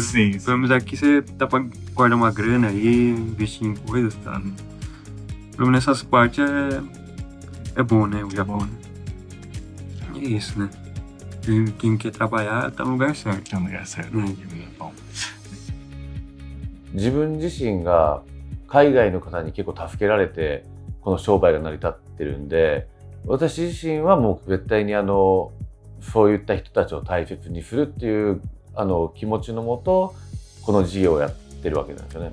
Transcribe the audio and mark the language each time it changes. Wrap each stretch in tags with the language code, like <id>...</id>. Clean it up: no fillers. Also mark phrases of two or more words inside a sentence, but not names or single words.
<pt>Sim. Pelo menos aqui você dá pra guardar uma grana aí, investir em coisas, tá? Pelo menos nessas partes é bom, né? O Japão, né? É isso, né? Quem quer trabalhar tá no lugar certo. É um lugar certo. Bom.</pt> <ja>自分自身が海外の方に結構助けられてこの商売が成り立ってるんで、私自身はもう絶対にそういった人たちを大切にするっていう気持ちのもとこの事業をやってるわけなんですよね。</ja>